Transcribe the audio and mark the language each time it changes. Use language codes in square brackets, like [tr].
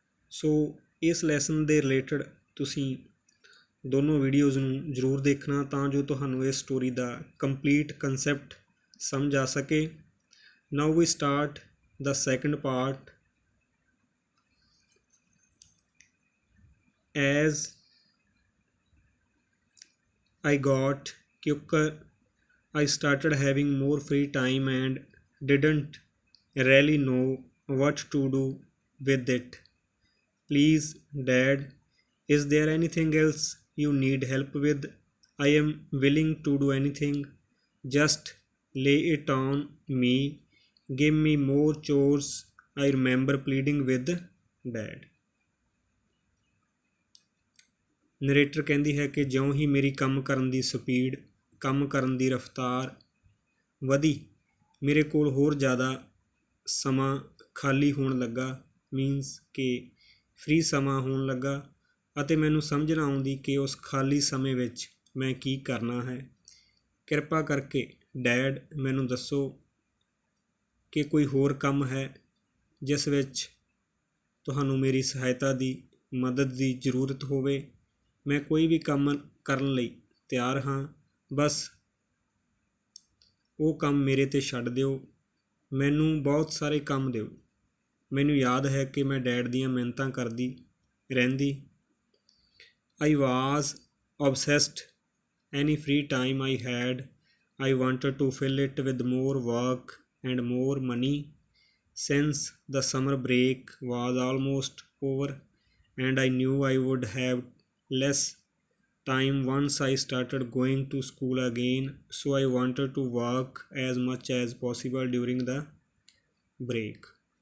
[pa] ਸੋ ਇਸ ਲੈਸਨ ਦੇ ਰਿਲੇਟਡ ਤੁਸੀਂ ਦੋਨੋਂ ਵੀਡੀਓਜ਼ ਨੂੰ ਜ਼ਰੂਰ ਦੇਖਣਾ ਤਾਂ ਜੋ ਤੁਹਾਨੂੰ ਇਸ ਸਟੋਰੀ ਦਾ ਕੰਪਲੀਟ ਕਨਸੈਪਟ ਸਮਝ ਆ ਸਕੇ। [en] Now we start the second part. As I got quicker, I started having more free time and didn't really know what to do with it. Please, Dad, is there anything else you need help with? I am willing to do anything. Just lay it on me. Give me more chores. I remember pleading with Dad. [pa] Narrator ਕਹਿੰਦੀ ਹੈ ਕਿ ਜਿਉਂ ਹੀ ਮੇਰੀ ਕੰਮ ਕਰਨ ਦੀ speed, ਕੰਮ ਕਰਨ ਦੀ ਰਫਤਾਰ ਵਧੀ, ਮੇਰੇ ਕੋਲ ਹੋਰ ਜ਼ਿਆਦਾ ਸਮਾਂ ਖਾਲੀ ਹੋਣ ਲੱਗਾ, ਮੀਨਸ ਕਿ ਫ੍ਰੀ ਸਮਾਂ ਹੋਣ ਲੱਗਾ, ਅਤੇ ਮੈਨੂੰ ਸਮਝ ਨਾ ਆਉਂਦੀ ਕਿ ਉਸ ਖਾਲੀ ਸਮੇਂ ਵਿੱਚ ਮੈਂ ਕੀ ਕਰਨਾ ਹੈ। ਕਿਰਪਾ ਕਰਕੇ ਡੈਡ ਮੈਨੂੰ ਦੱਸੋ ਕਿ ਕੋਈ ਹੋਰ ਕੰਮ ਹੈ ਜਿਸ ਵਿੱਚ ਤੁਹਾਨੂੰ ਮੇਰੀ ਸਹਾਇਤਾ ਦੀ, ਮਦਦ ਦੀ ਜ਼ਰੂਰਤ ਹੋਵੇ। ਮੈਂ ਕੋਈ ਵੀ ਕੰਮ ਕਰਨ ਲਈ ਤਿਆਰ ਹਾਂ, ਬਸ ਉਹ ਕੰਮ ਮੇਰੇ 'ਤੇ ਛੱਡ ਦਿਓ। ਮੈਨੂੰ ਬਹੁਤ ਸਾਰੇ ਕੰਮ ਦਿਓ। ਮੈਨੂੰ ਯਾਦ ਹੈ ਕਿ ਮੈਂ ਡੈਡ ਦੀਆਂ ਮਿਹਨਤਾਂ ਕਰਦੀ ਰਹਿੰਦੀ। [en] I was obsessed. Any free time I had, I wanted to fill it with more work and more money. Since the summer break was almost over and I knew I would have less time once I started going to school again, so I wanted to work as much as possible during the break.